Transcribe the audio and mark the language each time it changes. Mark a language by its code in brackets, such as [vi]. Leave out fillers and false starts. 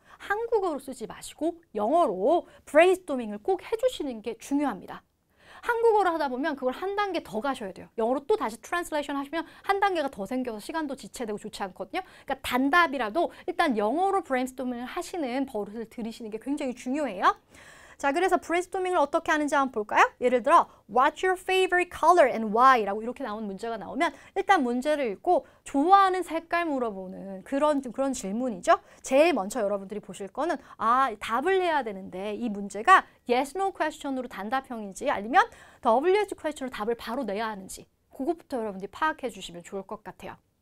[ko] 한국어로 쓰지 마시고 영어로 브레인스토밍을 꼭 해주시는 게 중요합니다. 한국어로 하다 보면 그걸 한 단계 더 가셔야 돼요. 영어로 또 다시 트랜슬레이션 하시면 한 단계가 더 생겨서 시간도 지체되고 좋지 않거든요. 그러니까 단답이라도 일단 영어로 브레인스토밍을 하시는 버릇을 들이시는 게 굉장히 중요해요. 자, 그래서 브레인스토밍을 어떻게 하는지 한번 볼까요? 예를 들어 [en] What's your favorite color and why? [ko] 라고 이렇게 나온 문제가 나오면 일단 문제를 읽고 좋아하는 색깔 물어보는 그런 질문이죠. 제일 먼저 여러분들이 보실 거는 답을 해야 되는데 이 문제가 yes, no question으로 단답형인지 아니면 WH question으로 답을 바로 내야 하는지 그것부터 여러분들이 파악해 주시면 좋을 것 같아요.